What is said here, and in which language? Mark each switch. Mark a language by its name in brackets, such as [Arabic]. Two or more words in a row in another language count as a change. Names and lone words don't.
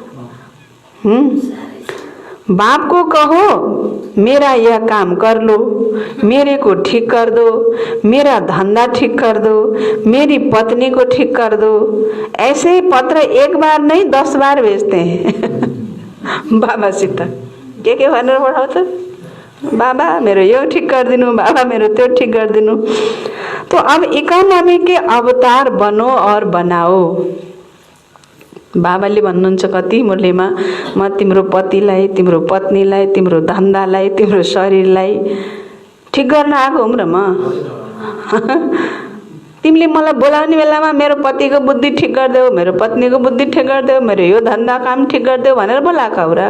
[Hindi] बाप को कहो मेरा यह काम कर लो, मेरे को ठीक कर दो, मेरा धंधा ठीक कर दो, मेरी पत्नी को ठीक कर दो। ऐसे पत्र 1 बार नहीं 10 बार भेजते हैं बाबासित। [Nepali] के भनेर पठाउँछ, बाबा मेरो यो ठीक गरिदिनु, बाबा मेरो त्यो ठीक गरिदिनु। [Hindi] तो अब इकोनॉमी के अवतार बनो और बनाओ। [Nepali] बाबाले भन्नुहुन्छ कति मुरलीमा, म तिम्रो पतिलाई, तिम्रो पत्नीलाई, तिम्रो धन्दालाई, तिम्रो शरीरलाई ठीक गर्न आएको हुँ र म। तिमीले मलाई बोलाउने बेलामा मेरो पतिको बुद्धि ठीक गरिदेऊ, मेरो पत्नीको बुद्धि ठीक गरिदेऊ, मेरो यो धन्दा काम ठीक गरिदेऊ भनेर बोलाएको हो र।